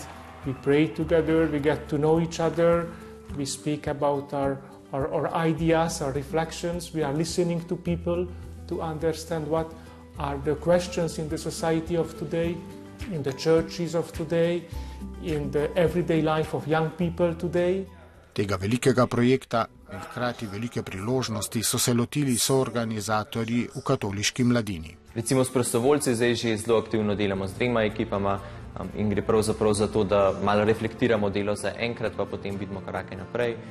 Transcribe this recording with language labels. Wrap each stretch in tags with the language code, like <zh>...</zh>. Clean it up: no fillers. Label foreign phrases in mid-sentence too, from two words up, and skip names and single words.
<en>We pray together, we get to know each other, we speak about our ideas, our reflections, we are listening to people to understand what are the questions in the society of today, in the churches of today, in the everyday life of young people today.</en> <sl>Tega velikega projekta in hkrati velike priložnosti so se lotili soorganizatorji v katoliški mladini. Recimo s prostovoljci zdaj že zelo aktivno delamo z 2 ekipama in gre pravzaprav za to, da malo reflektiramo delo za enkrat, pa potem vidimo korake naprej.</sl>